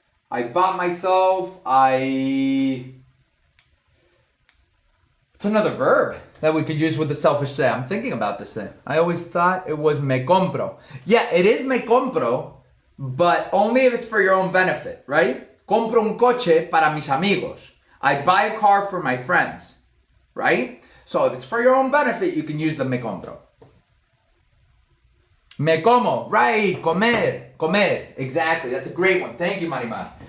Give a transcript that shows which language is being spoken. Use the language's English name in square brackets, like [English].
[English] I bought myself, it's another verb that we could use with the selfish say. I'm thinking about this thing. I always thought it was [Spanish] me compro. [English] Yeah, it is [Spanish] me compro, [English] but only if it's for your own benefit, right? [Spanish] Compro un coche para mis amigos. [English] I buy a car for my friends, right? So if it's for your own benefit, you can use the [Spanish] me compro. Me como, [English] right, comer, exactly, that's a great one. Thank you, Marimar.